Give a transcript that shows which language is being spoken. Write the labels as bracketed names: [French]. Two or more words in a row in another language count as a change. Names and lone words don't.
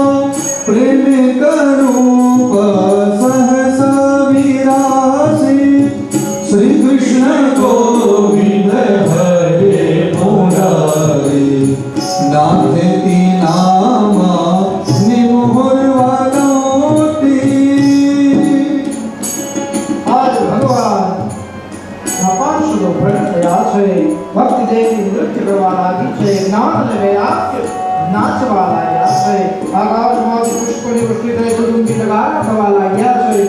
[Sanskrit] प्रेमिकरूप सहसा विरासि श्री कृष्ण गोविंद हरे मुरारी नाथेति नामा निमुहुर्वदोति [Gujarati] આજ ભગવાન અપાર શુદ્ધ પ્રગટ થયા છે. ભક્તિ દેવી નૃત્ય કરવા લાગી છે. જ્ઞાન અને વૈરાગ્ય નાચવા લાગ્યા છે. આકાશમાંથી પુષ્પની વૃષ્ટિ થઈ દુદુંબી નગારા થવા લાગ્યા છે.